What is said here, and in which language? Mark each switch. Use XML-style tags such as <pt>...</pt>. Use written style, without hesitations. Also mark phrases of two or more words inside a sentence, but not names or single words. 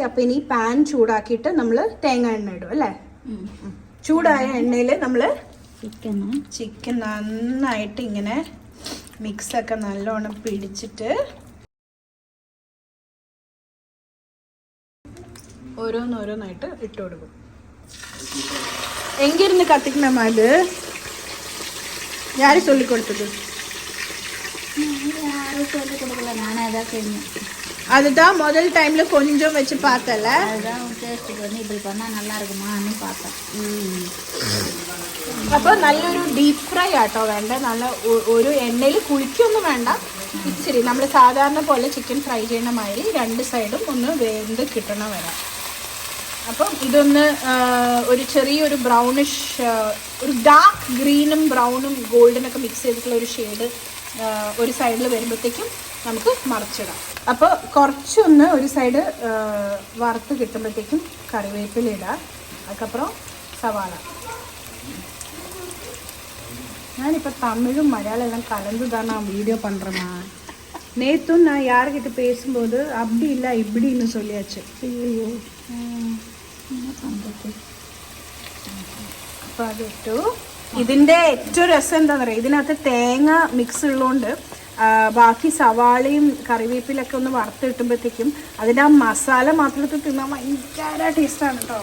<ml>അപ്പോൾ ഇനി പാൻ ചൂടാക്കിയിട്ട് നമ്മൾ തേങ്ങ എണ്ണ ഇടും അല്ലേ? ചൂടായ എണ്ണയിൽ നമ്മൾ ചിക്കൻ നന്നായിട്ട് ഇങ്ങനെ മിക്സൊക്കെ നല്ലോണം പിടിച്ചിട്ട് ഓരോന്നോരോന്നായിട്ട് ഇട്ട് കൊടുക്കും. എങ്കിരുന്ന് കത്തിക്കണമാ ഇത്?</ml> <ta>யாரு சொல்லி கொடுத்தது? அதுதான் முதல் டைம்ல கொஞ்சம் வச்சு பார்த்தல, அதுதான் டேஸ்ட் பண்ணி இப்படி பண்ணா நல்லா இருக்குமான்னு பார்த்தேன்.</ta> <ml>അപ്പോൾ നല്ലൊരു</ml> <en>deep fry</en> <ml>ആട്ടോ വേണ്ട. നല്ല ഒരു എണ്ണയിൽ കുളിക്കൊന്നും വേണ്ട, ഇച്ചിരി നമ്മൾ സാധാരണ പോലെ</ml> <en>chicken fry</en> <ml>ചെയ്യണ മാതിരി 2 സൈഡും ഒന്ന് വെന്ത് കിട്ടണ വരാം. അപ്പം ഇതൊന്ന് ഒരു ചെറിയൊരു ബ്രൗണിഷ്, ഒരു ഡാർക്ക് ഗ്രീനും ബ്രൗണും ഗോൾഡനൊക്കെ മിക്സ് ചെയ്തിട്ടുള്ള ഒരു ഷെയ്ഡ് ഒരു സൈഡിൽ വരുമ്പോഴത്തേക്കും നമുക്ക് മറിച്ചിടാം. അപ്പോൾ കുറച്ചൊന്ന് ഒരു സൈഡ് വറുത്ത് കിട്ടുമ്പോഴത്തേക്കും കറിവേപ്പില ഇടാം. அதுக்கப்புறம் സവാള. ഞാനിപ്പോൾ തമിഴും മലയാളം എല്ലാം കലந்து</ml> <ta>தான் நான் வீடியோ பண்ணுறேம்மா. நேற்றும் நான் யார்கிட்ட பேசும்போது அப்படி இல்லை இப்படின்னு சொல்லியாச்சு.</ta> <ml>ஐயோ അപ്പോൾ അതിട്ടു. ഇതിൻ്റെ ഏറ്റവും രസം എന്താണെന്ന് പറയുക, ഇതിനകത്ത് തേങ്ങ മിക്സ് ഉള്ളതുകൊണ്ട് ബാക്കി സവാളയും കറിവേപ്പിലൊക്കെ ഒന്ന് വറുത്ത് കിട്ടുമ്പോഴത്തേക്കും അതിൻ്റെ ആ മസാല മാത്രത്തിൽ തിന്നാൻ ഭയങ്കര ടേസ്റ്റാണ് കേട്ടോ.</ml>